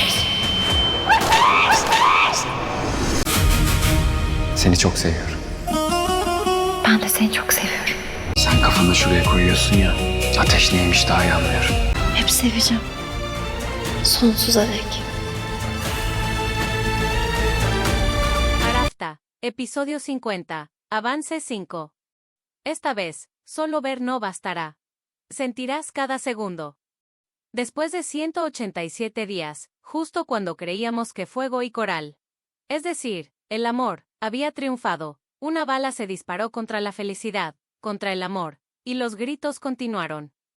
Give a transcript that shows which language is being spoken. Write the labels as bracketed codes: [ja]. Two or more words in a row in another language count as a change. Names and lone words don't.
[tr] Seni çok seviyorum. Ben de seni çok seviyorum. Sen kafanı şuraya koyuyorsun ya. Ateş neymiş daha iyi anlıyorum. Hep seveceğim. Sonsuza dek. [es] Arafta, episodio 50, avance 5. Esta vez, solo ver no bastará. Sentirás cada segundo. Después de 187 días, justo cuando creíamos que fuego y coral, es decir, el amor, había triunfado, una bala se disparó contra la felicidad, contra el amor, y los gritos continuaron.